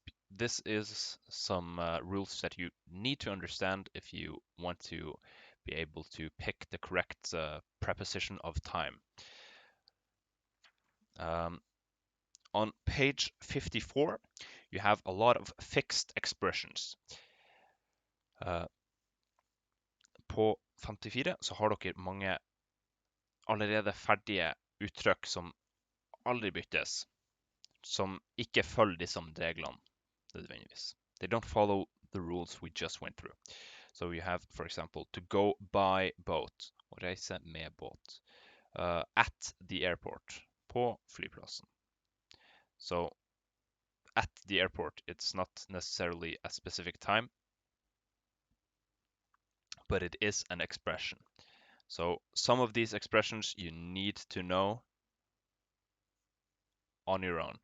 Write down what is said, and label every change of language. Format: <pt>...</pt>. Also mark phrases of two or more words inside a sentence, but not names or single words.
<en>This is some rules that you need to understand if you want to be able to pick the correct preposition of time. On page 54, you have a lot of fixed expressions.</en> <no>På 54 så har dere mange allerede ferdige uttrykk som aldri byttes, som ikke følger disse reglene nødvendigvis.</no> <en>They don't follow the rules we just went through. So you have, for example, to go by boat,</en> <no>å reise med båt.</no> <en>At the airport,</en> <no>på flyplassen.</no> <en>So at the airport, it's not necessarily a specific time, but it is an expression. So some of these expressions you need to know on your own.</en>